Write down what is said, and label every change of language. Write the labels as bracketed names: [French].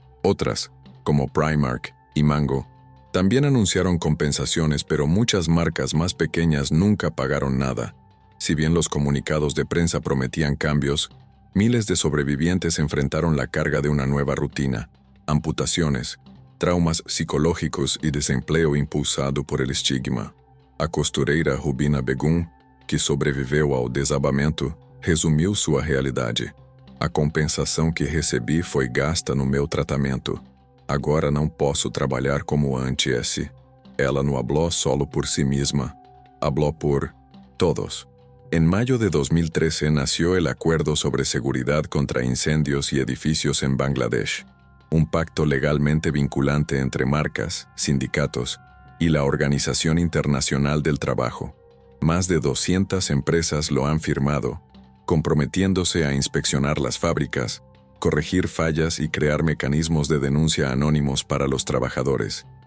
[Spanish] Otras, como Primark y Mango, también anunciaron compensaciones, pero muchas marcas más pequeñas nunca pagaron nada. Si bien los comunicados de prensa prometían cambios, miles de sobrevivientes enfrentaron la carga de una nueva rutina: amputaciones, traumas psicológicos y desempleo impulsado por el estigma. [Portuguese] A costureira Rubina Begum, que sobreviveu ao desabamento, resumiu sua realidade: a compensação que recebi foi gasta no meu tratamento. Agora não posso trabalhar como antes. [Spanish] Ela não habló solo por sí misma, habló por todos. En mayo de 2013 nació el Acuerdo sobre Seguridad contra Incendios y Edificios en Bangladesh, un pacto legalmente vinculante entre marcas, sindicatos y la Organización Internacional del Trabajo. Más de 200 empresas lo han firmado, comprometiéndose a inspeccionar las fábricas, corregir fallas y crear mecanismos de denuncia anónimos para los trabajadores.